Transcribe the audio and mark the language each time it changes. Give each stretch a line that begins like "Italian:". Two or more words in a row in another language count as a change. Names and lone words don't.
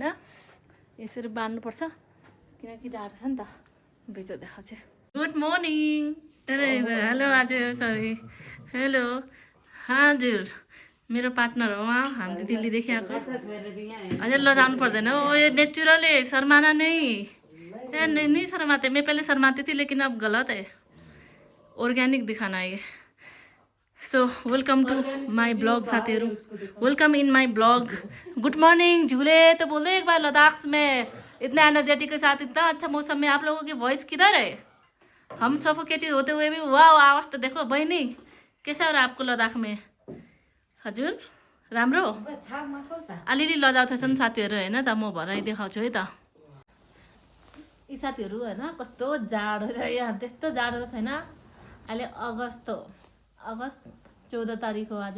Nepali: यसरी बाँध्नुपर्छ किनकि जाडो छ नि त। भित्र देखाउँछु।
English: good morning.
Nepali: हेलो हजुर,
English: sorry hello
Nepali: हजुर, मेरो पार्टनर हो उहाँ, हामी दिल्लीदेखि आएको। हजुर ल जानु पर्दैन हो,
Hindi: ये नेचुरल है, शर्माना नहीं। नहीं शर्माते, मैं पहले शर्माती थी लेकिन अब गलत है, ऑर्गेनिक दिखाना है।
English: so welcome to my blog साथीहरू, welcome in my blog. good morning
Hindi: झूले तो बोल दो एक बार। लद्दाख में इतने एनर्जेटिक के साथ इतना अच्छा मौसम में आप लोगों की वॉइस किधर है? हम सफोकेटेड होते हुए भी वाह आवाज तो देखो। बहिनी कैसा हो रहा आपको लद्दाख में?
Nepali: हजुर राम्रो अलिअलि लजाउँदैछन् साथीहरू होइन त। म भरै देखाउँछु है त। यी साथीहरू होइन कस्तो जाडो र यहाँ त्यस्तो जाडो छैन। अहिले अगस्त 14 तारिक हो आज।